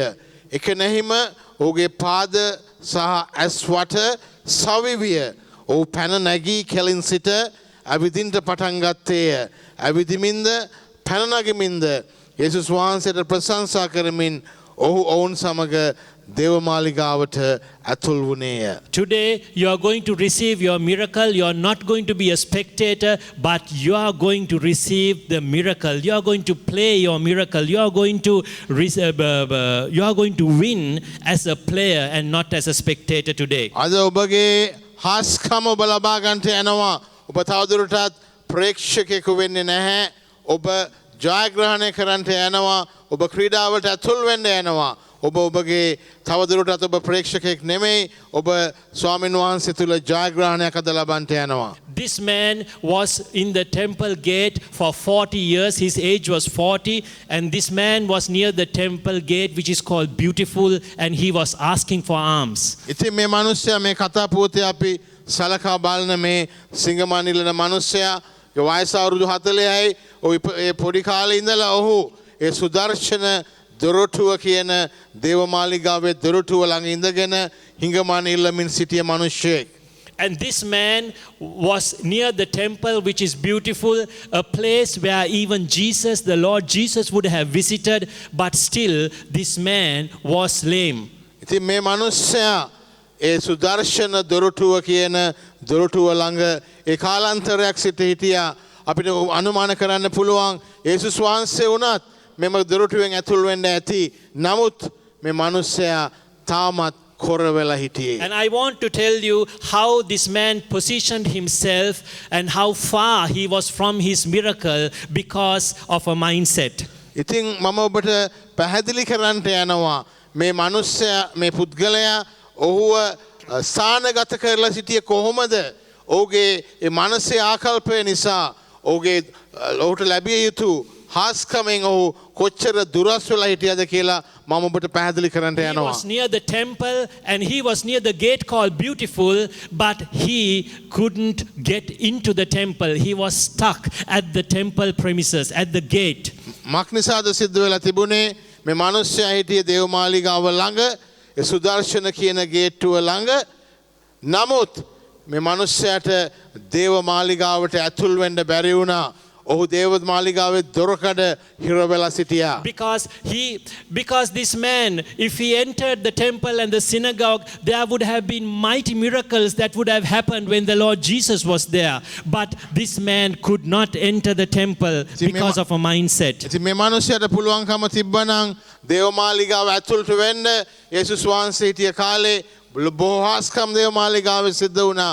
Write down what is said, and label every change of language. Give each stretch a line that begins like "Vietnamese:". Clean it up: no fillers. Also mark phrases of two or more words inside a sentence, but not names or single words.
Sinhala: එක නැහිම ඔහුගේ පාද සහ ඇස් වට සවිවිය. ඔහු පැන නැගී කෙලින් සිට ඇවිදින්ට පටන් ගත්තේය. ඇවිදිමින්ද පැන නගමින්ද යේසුස් වහන්සේට ප්‍රශංසා කරමින් ඔහු ඔවුන් සමග දේවමාලිගාවට ඇතුල් වුණේය.
English: Today you are going to receive your miracle. You are not going to be a spectator, but you are going to receive the miracle. You are going to play your miracle. You are going to win as a player and not as a spectator today.
Sinhala: අද ඔබගේ හාස්කම ඔබ ලබා ගන්නට යනවා. ඔබ තවදුරටත් ප්‍රේක්ෂකයෙකු වෙන්නේ නැහැ. ඔබ ජයග්‍රහණය කරන්නට යනවා. ඔබ ක්‍රීඩාවට ඇතුල් වෙන්න යනවා. ඔබගේ තවදුරටත් ඔබ ප්‍රේක්ෂකයෙක් නෙමෙයි. ඔබ ස්වාමීන් වහන්සේ තුල ජයග්‍රහණයක් අද ලබන්නට යනවා.
English: This man was in the temple gate for 40 years. His age was 40, and this man was near the temple gate, which is called Beautiful, and he was asking for alms.
Sinhala: ඉතින් මේ මිනිස්සයා මේ කතා පුවතේ අපි සලකා බලන මේ සිංගමන් ඉල්ලන මිනිස්සයා වයස අවුරුදු 40යි. ඒ පොඩි කාලේ ඉඳලා ඔහු ඒ සුදර්ශන දොරටුව කියන දේවමාලිගාවේ දොරටුව ළඟ ඉඳගෙන හිඟමන් ඉල්ලමින් සිටිය මිනිසෙක්.
English: And this man was near the temple, which is Beautiful, a place where even Jesus, the Lord Jesus, would have visited, but still this man was lame.
Sinhala: ඉතින් මේ මිනිස්සයා ඒ සුදර්ශන දොරටුව කියන දොරටුව ළඟ ඒ කාලාන්තරයක් සිට හිටියා. අපිට අනුමාන කරන්න පුළුවන් යේසුස් වහන්සේ වුණත් මෙම දොරටුවෙන් ඇතුල් වෙන්න ඇති. නමුත් මේ මිනිස්සයා තාමත් කොර වෙලා හිටියේ.
English: And I want to tell you how this man positioned himself and how far he was from his miracle because of a mindset.
Sinhala: ඉතින් මම ඔබට පැහැදිලි කරන්නට යනවා මේ මිනිස්සයා මේ පුද්ගලයා ඔහුව ස්ථානගත කරලා සිටියේ කොහොමද? ඔහුගේ ඒ මානසික ආකල්පය නිසා ඔහුට ලැබිය යුතු හාස්කමෙන් ඔහු කොච්චර දුරස් වෙලා හිටියද කියලා මම ඔබට පැහැදිලි කරන්නට
English: He
Sinhala: යනවා.
English: was near the temple and he was near the gate called Beautiful, but he couldn't get into the temple. He was stuck at the temple premises, at the gate.
Sinhala: මක්නිසාද සිද්ධ වෙලා තිබුණේ මේ මිනිස්සයා හිටියේ දේවමාලිගාව ළඟ ඒ සුදර්ශන කියන ගේට්ටුව ළඟ. නමුත් මේ මිනිස්සයාට දේවමාලිගාවට ඇතුල් වෙන්න බැරි වුණා. ඔහු දේවමාලිගාවේ දොරකඩ හිර වෙලා සිටියා.
English: Because this man, if he entered the temple and the synagogue, there would have been mighty miracles that would have happened when the Lord Jesus was there. But this man could not enter the temple because of a mindset.
Sinhala: ඉතින් මේ මිනිසයාට පුළුවන්කම තිබ්බනම් දේවමාලිගාව ඇතුළට වෙන්න යේසුස් වහන්සේ හිටිය කාලේ බොහෝ හාස්කම් දේවමාලිගාවේ සිද්ධ වුණා.